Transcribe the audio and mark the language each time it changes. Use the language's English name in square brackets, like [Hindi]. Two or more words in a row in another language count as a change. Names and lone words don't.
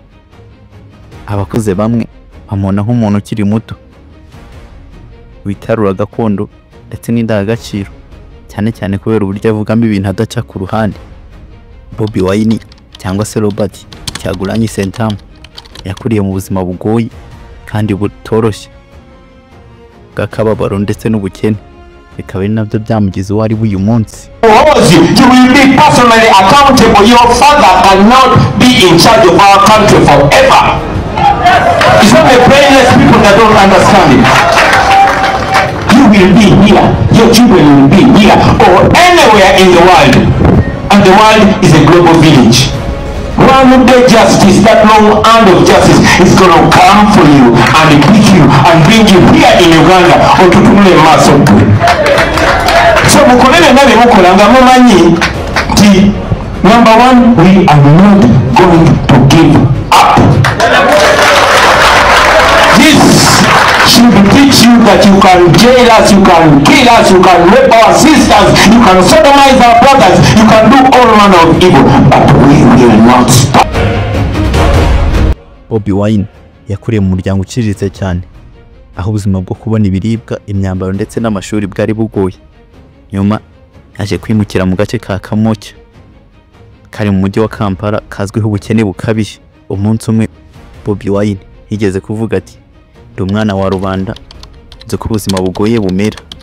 [Kinyarwanda] Abakuze bamwe bamubona nk'umuntu ukiri muto witarura gakondo ndetse n'indangagaciro, cyane cyane kubera uburyo avugamo ibintu adaca ku ruhande. Bobi Wine cyangwa se Robert Kyagulanyi Ssentamu yakuriye mu buzima bugoye kandi butoroshye bw'akababaro ndetse n'ubukene, bikaba ari nabyo byamugize uwo ari we uyu munsi. [English] You will be personally accountable. Your father cannot be in charge of our country forever. It's not the brainless people that don't understand it. You will be here, your children will be here, or anywhere in the world. And the world is a global village. One day justice, that long hand of justice, is going to come for you and pick you and bring you here in Uganda or to Tumule Masopu. So [Ganda] mukolele nabe mukolanga mumanyi ti, [English] number one, we are not going to give up. This should teach you that you can jail us, you can kill us, you can rape our sisters, you can sodomize our brothers, you can do all manner of evil, but we will not stop. [Kinyarwanda] Bobi Wine yakuriye mu muryango uciriritse cyane, aho ubuzima bwo kubona ibiribwa, imyambaro ndetse n'amashuri bwari bugoye. Nyuma yaje kwimukira mu gace ka Kamocha kari mu mujyi wa Kampala kazwiho ubukene bukabije. Umunsi umwe Bobi Wine yigeze kuvuga ati, ndi umwana wa rubanda, nzi ko ubuzima bugoye bumera.